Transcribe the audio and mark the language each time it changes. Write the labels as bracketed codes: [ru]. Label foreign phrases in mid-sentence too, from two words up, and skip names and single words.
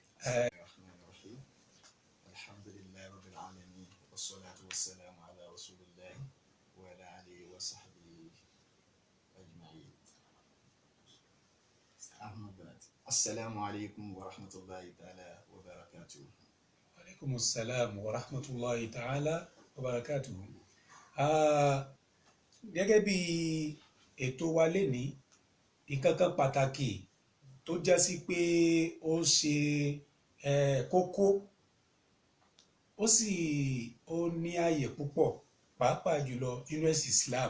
[ar] الحمد لله رب العالمين والصلاة والسلام على رسول الله وعلى آله وصحبه أجمعين. أما بعد، السلام عليكم ورحمة الله تعالى وبركاته. عليكم السلام ورحمة الله تعالى وبركاته. [yo] gẹ́gẹ́ bí ètò wa lénìí, nǹkan kan pàtàkì tó já sí pé ó ṣe kókó, ó ní ààyè púpọ̀ pàápàá jùlọ nínú ẹ̀sìn Islam.